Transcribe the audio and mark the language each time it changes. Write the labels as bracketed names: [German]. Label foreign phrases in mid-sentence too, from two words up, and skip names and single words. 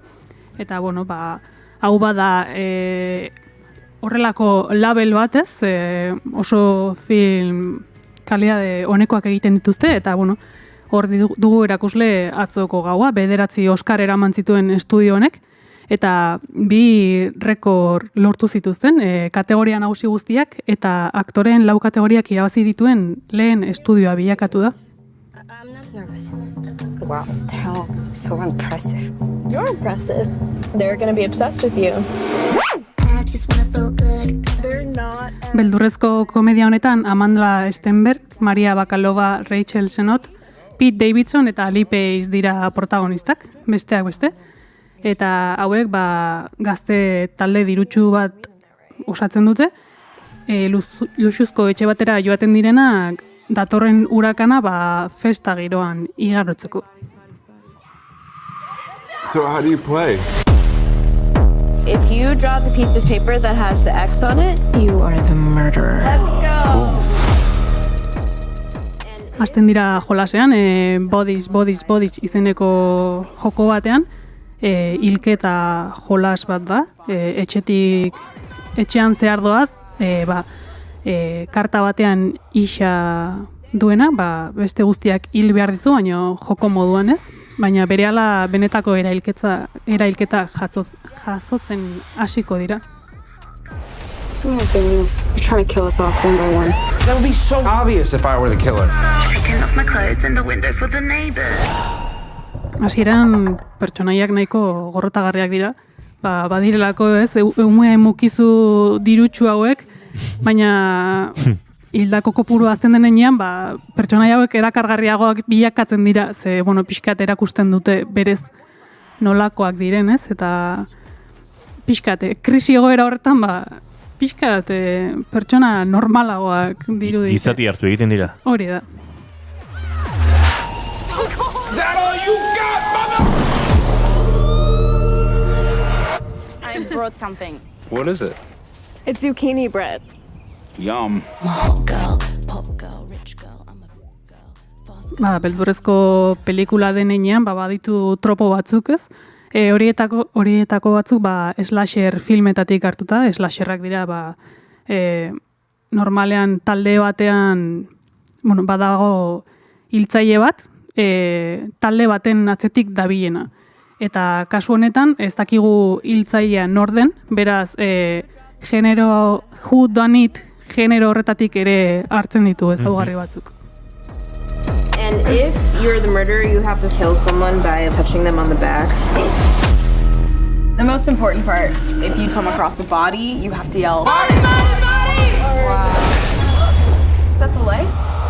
[Basque] Eta, hau bada horrelako label batez, oso film kalidade honekoak egiten dituzte, eta, hor dugu erakusle atzoko gaua, 9 Oscar eraman zituen estudio honek, eta 2 rekord lortu zituzten, kategoria nagusi guztiak, eta aktoreen 4 kategoriak irabazi dituen lehen estudioa bilakatu da. [English] Wow, they're all so impressive. You're impressive. They're gonna be obsessed with you. [Basque] Beldurrezko komedia honetan Amanda Stenberg, Maria Bakalova, Rachel Sennott, Pete Davidson eta Lee Pace dira protagonistak, besteak beste. Eta hauek gazte talde dirutsu bat osatzen dute, luxuzko etxe batera joaten direnak datorren urakana festa giroan igarotzeko. [English] So how do you play? If you draw the piece of paper that has the X on it, you are the murderer. Let's go! [Basque] Hasten dira jolasean, Bodies izeneko joko batean, hilketa jolas bat da, etxean zehar doaz, karta batean isa duena, beste guztiak hil behar ditu, baina joko moduan ez, baina berehala benetako erailketa jasotzen hasiko dira. [English] Someone's doing this. They're trying to kill us off one by one. That would be so obvious if I were the killer. Taking off my clothes in the window for the neighbor. [Basque] Hasieran pertsonaiak nahiko gorrotagarriak dira. Badirelako ez, ume mukizu dirutsu hauek, baina hildako kopuru azten denean, pertsonaia hauek erakargarriagoak bilakatzen dira, ze, pixkat erakusten dute berez nolakoak diren, ez? Eta pixkat, krisi egoera horretan, pixkat pertsona normalagoak dirudite. Gizati hartu egiten dira. Hori da. [English] I brought something. What is it? It's zucchini bread. Yum. [Basque] Beldurrezko pelikula denean, baditu tropo batzuk ez. Horietako batzuk slasher filmetatik hartuta, slasherrak dira normalean talde batean badago hiltzaile bat, talde baten atzetik dabilena. Eta kasu honetan ez dakigu hiltzailea norden, beraz genero [English] who done it [Basque] genero horretatik ere hartzen ditu ezaugarri batzuk. [English] And if you're the murderer, you have to kill someone by touching them on the back. The most important part, if you come across a body, you have to yell, "Body, body, body!" Wow. Is that the lights?